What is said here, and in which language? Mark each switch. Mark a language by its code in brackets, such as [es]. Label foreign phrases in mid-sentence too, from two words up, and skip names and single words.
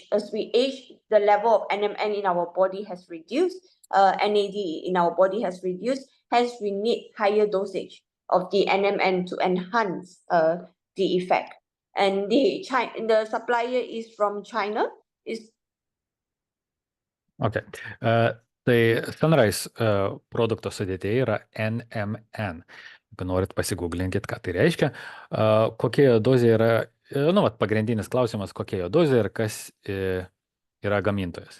[en] As we age, the level of NMN in our body has reduced, NAD in our body has reduced, hence we need higher dosage of the NMN to enhance the effect. And the supplier is from China. Okay. [lt] Tai Sunrise produkto sudėtyje yra NMN. Jeigu norit pasigūglinkit, ką tai reiškia. Kokia jo dozė yra, pagrindinis klausimas, kokia jo dozė ir kas yra gamintojas.